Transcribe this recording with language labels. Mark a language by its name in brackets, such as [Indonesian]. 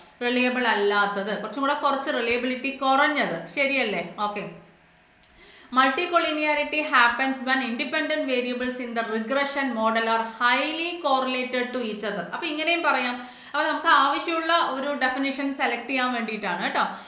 [Malayalam] Reliable അല്ലാത്തത് കുറച്ച് reliability കുറഞ്ഞത്, ശരിയല്ലേ? Okay. [English] Multicollinearity happens when independent variables in the regression model are highly correlated to each other. [Malayalam] അപ്പോൾ ഇങ്ങനെയും പറയാം. അപ്പോൾ നമുക്ക് ആവശ്യമുള്ള ഒരു ഡെഫിനിഷൻ സെലക്ട് ചെയ്യാൻ വേണ്ടിയിട്ടാണ് കേട്ടോ.